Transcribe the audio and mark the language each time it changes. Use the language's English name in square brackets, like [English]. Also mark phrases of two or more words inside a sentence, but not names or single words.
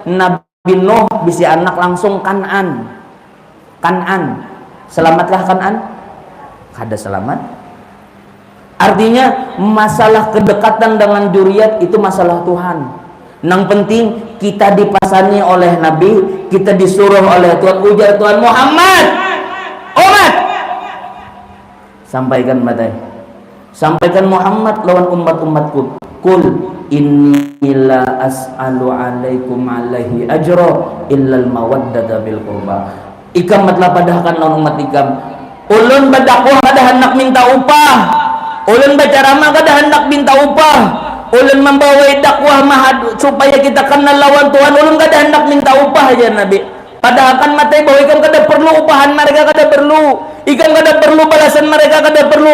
[Banjar] Nabi Nuh bisa anak langsung Kan'an selamatkah Kan'an kada selamat artinya masalah kedekatan dengan juriat itu masalah Tuhan. Nang penting kita dipasani oleh Nabi, kita disuruh oleh Tuhan, ujar Tuhan Muhammad, umat sampaikan Muhammad lawan umat-umatku, [Arabic] قل إني لا أسأل عليكم عليه أجرا إلا المودة بالقربى. [Banjar] ikamatlah padahkan lawan umat ikam. Ulun berdakwah kada hendak minta upah, ulun berceramah kada hendak minta upah, ulun membawa dakwah supaya kita kenal lawan Tuhan, ulun kada hendak minta upah aja Nabi. Padahal kan matai bahwa ikam kada perlu upahan mereka, kada perlu ikam kada perlu balasan mereka, kada perlu.